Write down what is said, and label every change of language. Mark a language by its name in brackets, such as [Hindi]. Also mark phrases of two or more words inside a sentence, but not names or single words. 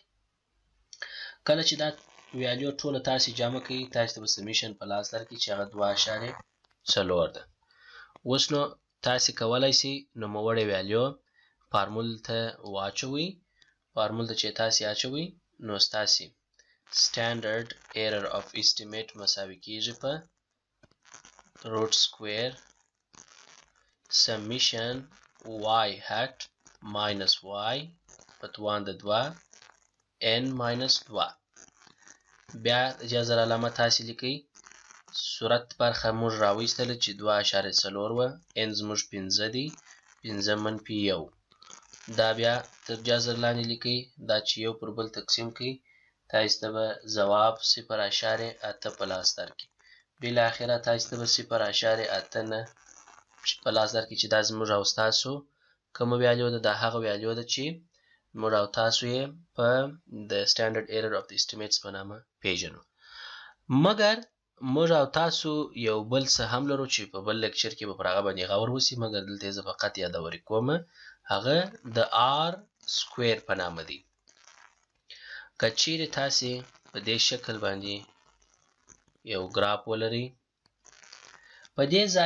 [Pashto] کله چې دا ویلیو ټوله تاسې جمع کړئ تاسې ته به سمیشن په لاس درکړي چې هغه 2.4 ده. اوس نو تاسې کولی شئ نوموړې ویلیو فارمول ته واچوئ. فارمول ته چې تاسې اچوئ نو ستاسې [English] standard error of estimate [Pashto] مساوي کېږي په [English] root square summation y hat minus y [Pashto] په توان د 2 [English] n minus 2 [Pashto] بیا جذر علامه تاسې لیکئ صورت برخه موږ راویستله چې 2.4 وه n زموږ 5 دی 5 منفي 1 دا بیا تر جذر لاندې لیکئ دا چې یو پر بل تقسیم کړئ تاسې ته به ځواب 0.8 په لاس درکړي بالاخره تاسې ته به 0.89 په لاس درکړي چې دا زموږ او ستاسو کومه ویلیو ده دا هغه ویلیو ده چې موږ او تاسو یې په د [English] standard error of the estimates [Pashto] په نامه پیژنو مګر موږ او تاسو یو بل څه هم لرو چې په بل لیکچر کې به پر هغه باندې غور وسي مګر دلته زه فقط یادوري کوم هغه د [English] r square [Pashto] په نامه دی که چیرې تاسې په دې شکل باندې یو ګراف ولرئ په دې ځای